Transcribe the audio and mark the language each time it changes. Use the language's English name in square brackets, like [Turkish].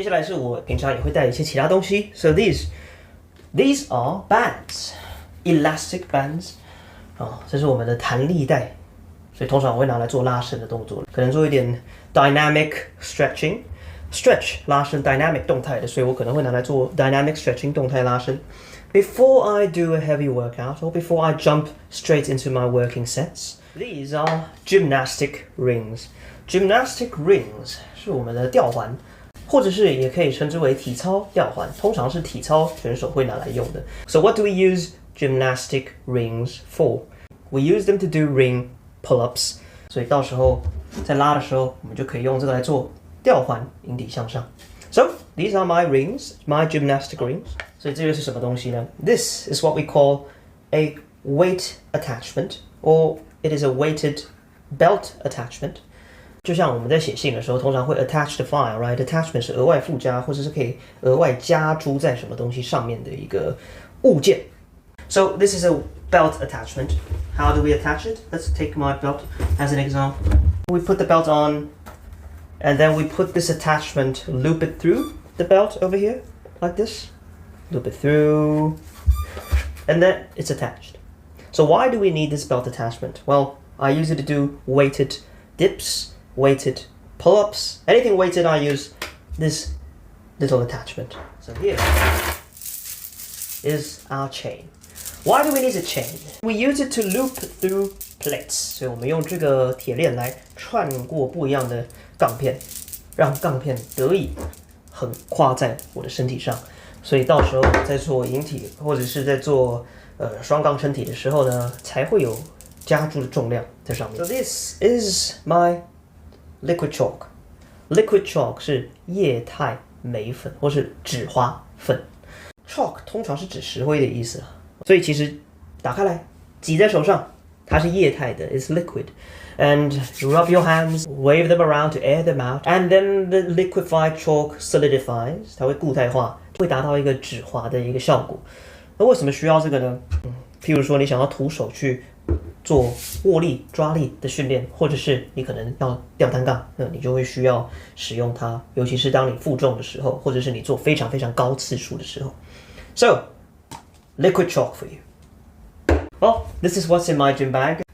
[Chinese] 接下来是我平常也会带一些其他东西。 [English] So these are bands, elastic bands. [Chinese] 这是我们的弹力带。所以通常我会拿来做拉伸的动作，可能做一点 dynamic stretch 拉伸 dynamic 动态的，所以我可能会拿来做 dynamic stretching 动态拉伸。 [English] Before I do a heavy workout or before I jump straight into my working sets, these are gymnastic rings. [Chinese] Gymnastic rings 是我们的吊环，或者是也可以称之为体操吊环，通常是体操选手会拿来用的。 [English] So what do we use gymnastic rings for? We use them to do ring pull-ups. [Chinese] 所以到时候在拉的时候，我们就可以用这个来做吊环，引体向上。 [English] So these are my rings, my gymnastic rings. [Chinese] 所以这个是什么东西呢？ [English] This is what we call a weight attachment, or it is a weighted belt attachment. [Chinese] 就像我们在写信的时候，通常会 [English] attach the file, right? [Chinese] Attachment 是额外附加，或者是可以额外加诸在什么东西上面的一个物件。 [English] So this is a belt attachment. How do we attach it? Let's take my belt as an example. We put the belt on, and then we put this attachment, loop it through the belt over here, like this. Loop it through, and then it's attached. So why do we need this belt attachment? Well, I use it to do weighted dips, weighted pull-ups. Anything weighted, I use this little attachment. So here is our chain. Why do we need a chain? We use it to loop through plates. [Chinese] 所以我们用这个铁链来串过不一样的杠片，让杠片得以横跨在我的身体上。所以到时候在做引体或者是在做双杠撑体的时候呢，才会有加注的重量在上面。 [English] So this is my liquid chalk. [Chinese] Liquid chalk 是液态镁粉或是酯花粉。 Chalk 通常是指石灰的意思啊。所以其实打开来挤在手上，它是液态的 ， [English] it's liquid. And rub your hands, wave them around to air them out, and then the liquefied chalk solidifies. [Chinese] 它会固态化，会达到一个酯滑的一个效果。那为什么需要这个呢？譬如说你想要徒手去做握力、抓力的训练，或者是你可能要吊单杠，那你就会需要使用它，尤其是当你负重的时候，或者是你做非常非常高次数的时候。 [English] So.Liquid chalk for you. Well, this is what's in my gym bag.